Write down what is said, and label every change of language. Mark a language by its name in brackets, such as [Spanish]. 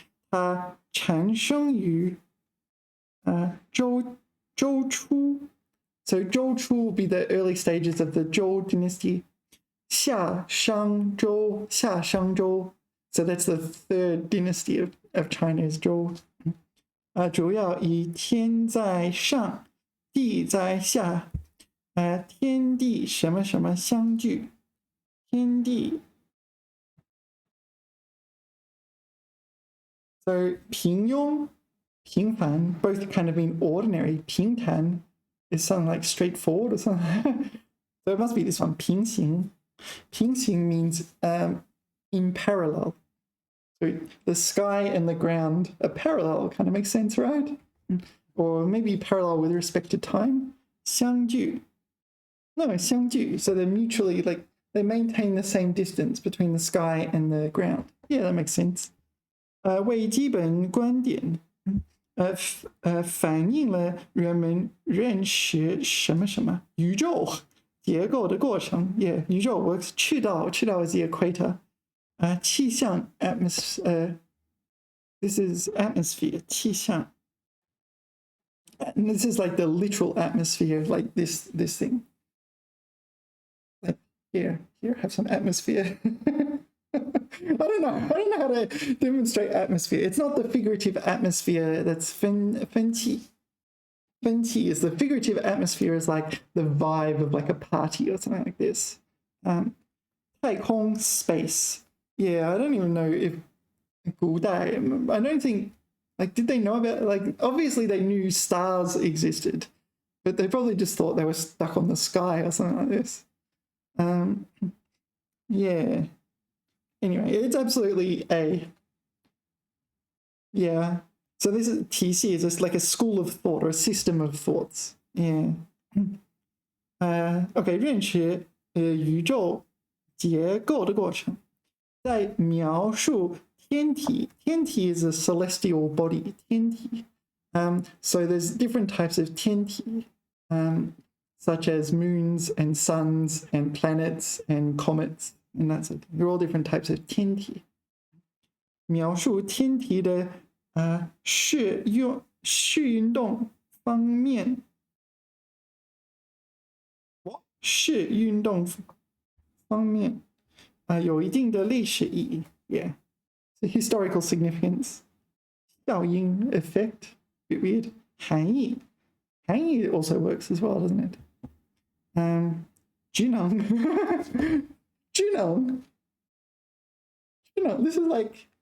[Chinese] 它产生于周初. [English] So 周初 will be the early stages of the Zhou dynasty. 夏商周 so that's the third dynasty of China's Zhou. [Chinese] 主要以天在上地在下天地什么什么相聚天地 so 平庸平凡 [English] both kind of mean ordinary. 平坦 is something like straightforward or something. So it must be this one. 平行 means in parallel. So the sky and the ground are parallel. Kind of makes sense, right? Or maybe parallel with respect to time. 相聚 no 相聚 so they're mutually like they maintain the same distance between the sky and the ground. Yeah, that makes sense. [Chinese] 为基本观点反映了人们认识什么什么宇宙结构的过程 [English] Yeah, [Chinese] 宇宙 works 赤道 is the equator. [English] 气象 atmosphere. This is atmosphere 气象. And this is like the literal atmosphere, like this thing. Like here, have some atmosphere. I don't know how to demonstrate atmosphere. It's not the figurative atmosphere that's 分气. 分气 is the figurative atmosphere is like the vibe of like a party or something like this. 太空 space. Yeah, I don't even know if 古代 I don't think like did they know about like obviously they knew stars existed, but they probably just thought they were stuck on the sky or something like this. Yeah. Anyway, it's absolutely a yeah. So this is 体系 is just like a school of thought or a system of thoughts. Yeah. [Chinese] Okay, 认识宇宙结构的过程，在描述天体 [English] is a celestial body. 天体 so there's different types of 天体 such as moons and suns and planets and comets. And that's it. They're all different types of 天体。 [Chinese] 描述天体的视运动方面，视运动方面有一定的历史意义。 [English] Yeah, the historical significance. 效应 effect, bit weird. 含义 also works as well, doesn't it? 职能This is like